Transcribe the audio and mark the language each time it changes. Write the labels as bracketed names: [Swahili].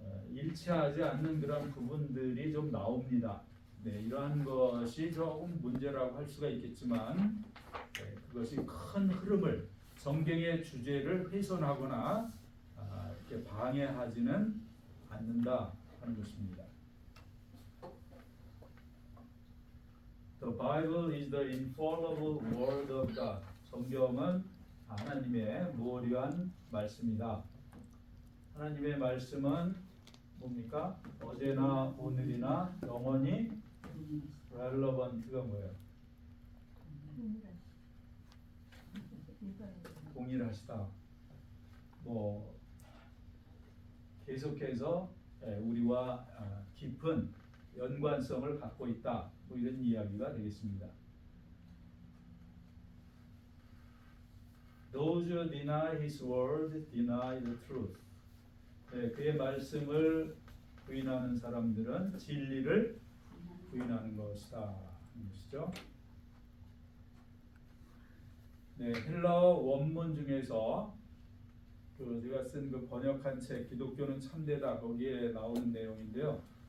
[Korean] 일치하지 않는 그런 부분들이 좀 나옵니다. 네, 이러한 것이 조금 문제라고 할 수가 있겠지만 그것이 큰 흐름을 성경의 주제를 훼손하거나 이렇게 방해하지는 않는다 하는 것입니다. [English] The Bible is the infallible word of God. [Korean] 성경은 하나님의 무오류한 말씀이다. 하나님의 말씀은 뭡니까? 어제나 오늘이나 영원히 relevant가 뭐예요? 동일하시다. 뭐 계속해서 우리와 깊은 연관성을 갖고 있다. 뭐 이런 이야기가 되겠습니다. [English] Those who deny His word deny the truth. [Korean] 네, 그의 말씀을 부인하는 사람들은 진리를 부인하는 것이다 하는 것이죠. 네, 헬라어 원문 중에서 그 제가 쓴 그 번역한 책 기독교는 참되다 거기에 나오는 내용인데요.